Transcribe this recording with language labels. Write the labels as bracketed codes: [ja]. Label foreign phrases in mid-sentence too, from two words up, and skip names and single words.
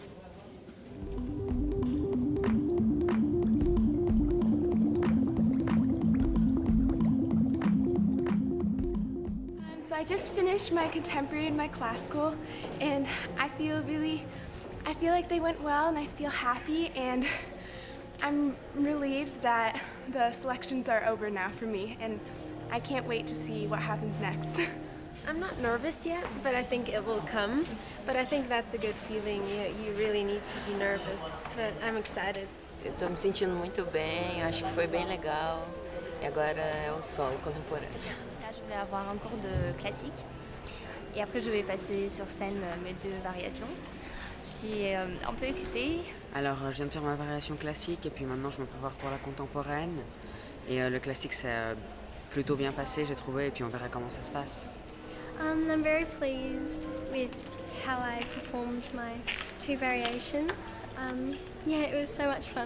[en] So I just finished my contemporary and my classical, and I feel like they went well, and I feel happy, and I'm relieved that the selections are over now for me, and I can't wait to see what happens next. I'm not nervous yet, but I think it will come. But I think that's a good feeling. You really need to be nervous, but I'm excited. [pt] Eu estou me sentindo muito bem, acho que foi bem legal. E agora é o solo contemporâneo. [fr] Là, je vais avoir un cours de classique. Et après, je vais passer sur scène mes 2 variations. Je suis un peu excitée. Alors, je viens de faire ma variation classique et puis maintenant je me prépare pour la contemporaine. Et le classique, c'est plutôt bien passé, j'ai trouvé, et puis on verra comment ça se passe. [en] I'm very pleased with how I performed my 2 variations. Yeah, it was so much fun.